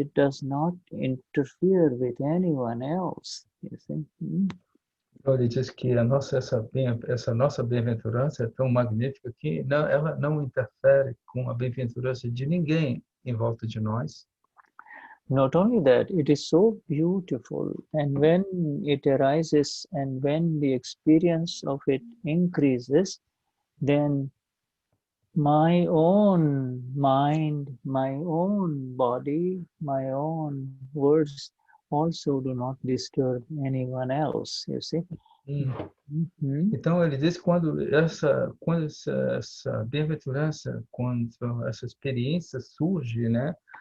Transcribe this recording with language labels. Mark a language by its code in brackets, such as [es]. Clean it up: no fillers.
[en] It does not interfere with anyone else. You see? [pt] Então, ele diz que essa nossa bem-aventurança é tão magnífica que ela não interfere com a bem-aventurança de ninguém em volta de nós. [en] Not only that, it is so beautiful, and when it arises and when the experience of it increases, then my own mind, my own body, my own words also do not disturb anyone else, you see. [pt] Então, ele diz que quando essa bem-aventurança, quando essa experiência surge, né?